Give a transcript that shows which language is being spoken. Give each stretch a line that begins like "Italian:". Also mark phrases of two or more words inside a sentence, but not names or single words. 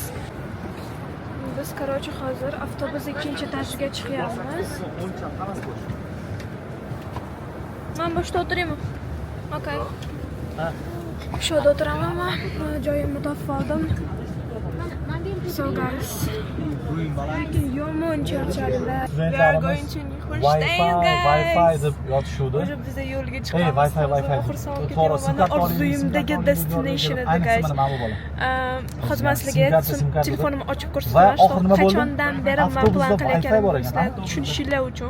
Uzbek: Biz короче hozir avtobus ikkinchi etajga chiqyapmiz. Men boshda o'tiraymi? Okay. Shu yerda o'tiraman men. Joyimni topib oldim.
English: So guys,
Uzbek: yomon charchadilar.
English: We are going to Myunxen, guys.
Uzbek: Wi-Fi deb yotishuvdi. O'sha biza yo'lga chiqamiz.
English: Hey, Wi-Fi.
Uzbek: Orzuyimdagi destination edi, guys. Hozir men sizlarga telefonimni ochib ko'rsataman. Qachondan beri men plan qilayotganimni sizlar tushunishinglar uchun.